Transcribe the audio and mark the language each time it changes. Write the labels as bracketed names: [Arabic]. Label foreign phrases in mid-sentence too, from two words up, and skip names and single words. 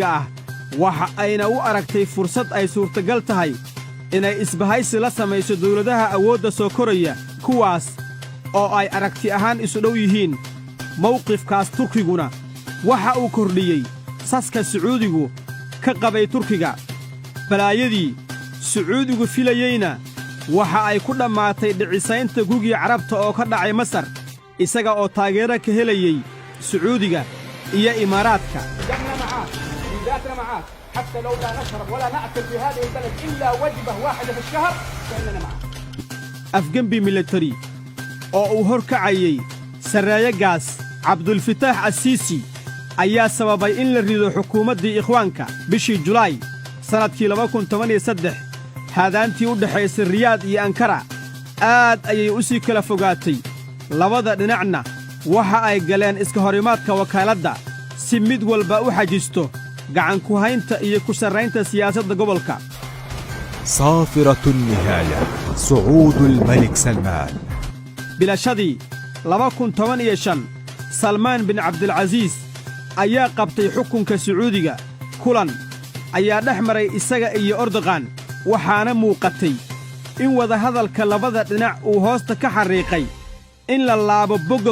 [Somali] ah waxa ayna u aragtay fursad ay suurtagal tahay inay isbahaysi la samayso dawladaha awoodda soo koraya kuwaas oo ay aragti ahaan isu dhow yihiin mawqifkaas turkiguna waxa uu kordhiyey saska sacuudigu ka qabay turkiga balaayadii sacuudigu filayeyna waxa ay ku dhammaatay dhicisaynta gugii carabta oo ka dhacay masar isaga oo taageero ka helayey sacuudiga iyo imaaraadka [Arabic] حتى لو لا نشرب ولا نأكل في هذه البلد إلا وجبة واحدة في الشهر فإننا معك [Somali] afgembi militari oo uu hor kacayey sarreeyagaas cabdulfataax assiisi ayaa sababay in la rido xukuumaddii ikhwaanka bishii julaay sannadkii haadaantii u dhexaysay riyaad iyo ankara aad ayay u sii kala fogaatay labada dhinacna waxa ay galeen iska horimaadka wakaaladda si mid walba u xajisto gacan ku haynta iyo ku sarraynta siyaasadda gobolka [Arabic] صافرة النهاية صعود الملك سلمان [Somali] bilashadii salmaan bin cabdilcasiis ayaa qabtay xukunka sacuudiga kulan ayaa dhex maray isaga iyo ordoqan waxaana muuqatay in wadahadalka labada dhinac uu hoosta ka xarriiqay in la laabo bogga